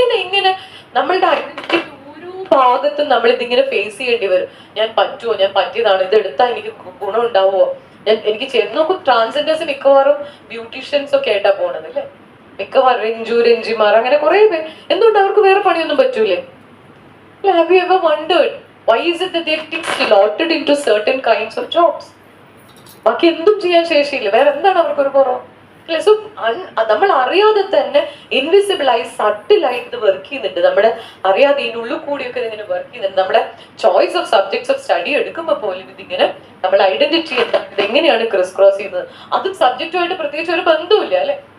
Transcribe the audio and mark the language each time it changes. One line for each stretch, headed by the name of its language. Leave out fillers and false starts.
Malayalam: ഇങ്ങനെ നമ്മളുടെ ഐഡന്റിറ്റി ഓരോ ഭാഗത്തും നമ്മൾ ഇതിങ്ങനെ ഫേസ് ചെയ്യേണ്ടി വരും. ഞാൻ പറ്റുമോ, ഞാൻ പറ്റിയതാണ്, ഇത് എടുത്താൽ എനിക്ക് ഗുണം ഉണ്ടാവുമോ, എനിക്ക് ചെയ്ത് നോക്കും. ട്രാൻസ്ജെൻഡേഴ്സ് മിക്കവാറും ബ്യൂട്ടീഷ്യൻസ് ഒക്കെ ആയിട്ടാ പോണത് അല്ലെ, മിക്കവാറും രഞ്ജിമാർ അങ്ങനെ കുറെ പേര്. എന്തുകൊണ്ട് അവർക്ക് വേറെ പണിയൊന്നും പറ്റൂലേ?
English: Have you ever wondered why is it that they're slotted into certain kinds of jobs?
Malayalam: ബാക്കി എന്തും ചെയ്യാൻ ശേഷിയില്ല, വേറെ എന്താണ് അവർക്കൊരു കുറവ് അല്ലെ? സോ നമ്മൾ അറിയാതെ തന്നെ ഇൻവിസിബിളായി സട്ടിലായിട്ട് ഇത് വർക്ക് ചെയ്യുന്നുണ്ട്. നമ്മുടെ അറിയാതെ ഇതിനുള്ളിൽ കൂടിയൊക്കെ ഇതിങ്ങനെ വർക്ക് ചെയ്യുന്നുണ്ട്. നമ്മുടെ choice of subjects of study എടുക്കുമ്പോൾ പോലും ഇതിങ്ങനെ നമ്മൾ ഐഡന്റിറ്റി എന്താണ്, ഇത് എങ്ങനെയാണ് ക്രോസ് ചെയ്യുന്നത്, അതും സബ്ജക്റ്റുമായിട്ട് പ്രത്യേകിച്ച് ഒരു ബന്ധമില്ല അല്ലെ.